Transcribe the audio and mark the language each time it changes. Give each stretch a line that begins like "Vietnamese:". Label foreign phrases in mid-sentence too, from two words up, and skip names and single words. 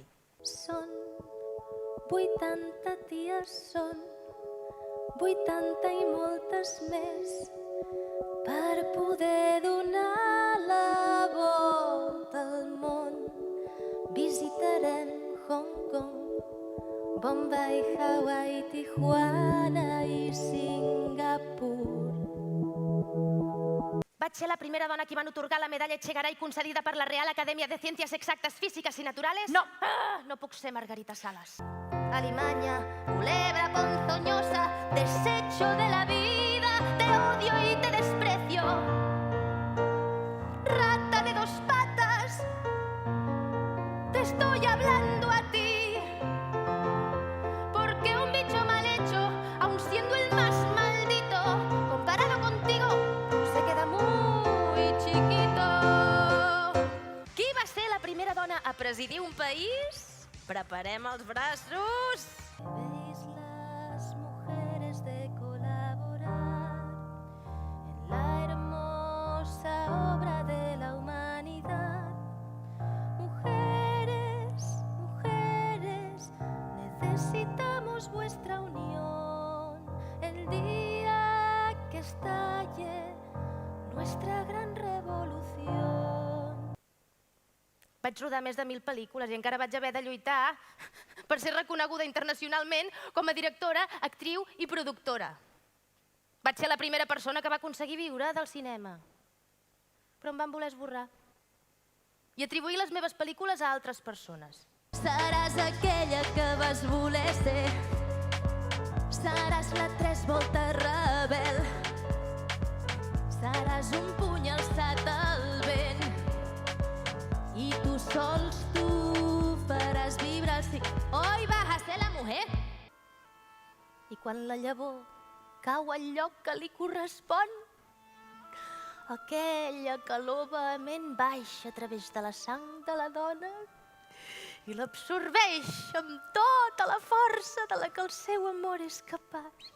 Catalan: Són 80 dies, són 80 i moltes més per poder donar la volta al món. Visitarem Hong Kong, Bombay, Hawaii, Tijuana i Singapur. Vaig ser la primera dona a qui van otorgar la medalla Echegaray concedida per la Real Academia de Ciencias Exactas, Físicas y Naturales. No! No puc ser Margarita Salas.
Spanish: Alimaña, culebra ponzoñosa, desecho de la vida, te odio y te desprecio. Rata de dos patas, te estoy hablando a ti. Porque un bicho mal hecho, aun siendo el más maldito, comparado contigo, se queda muy chiquito.
Catalan: Qui va ser la primera dona a presidir un país? Preparem els braços!
Spanish: Veis las mujeres de colaborar en la hermosa obra de la humanidad. Mujeres, mujeres, necesitamos vuestra unión el día que estalle nuestra gran revolución.
Catalan: Vaig rodar més de 1000 pel·lícules i encara vaig haver de lluitar per ser reconeguda internacionalment com a directora, actriu i productora. Vaig ser la primera persona que va aconseguir viure del cinema. Però em van voler esborrar i atribuir les meves pel·lícules a altres persones. Seràs aquella que vas voler ser. Seràs la 3 voltes rebel. Seràs un puny alçat al vent. I tu sols tu faràs vibrar el sí.
Spanish: Hoy vas a ser la mujer.
Catalan: I quan la llavor cau al lloc que li correspon, aquella calor vehement baixa a través de la sang de la dona i l'absorbeix amb tota la força de la que el seu amor és capaç.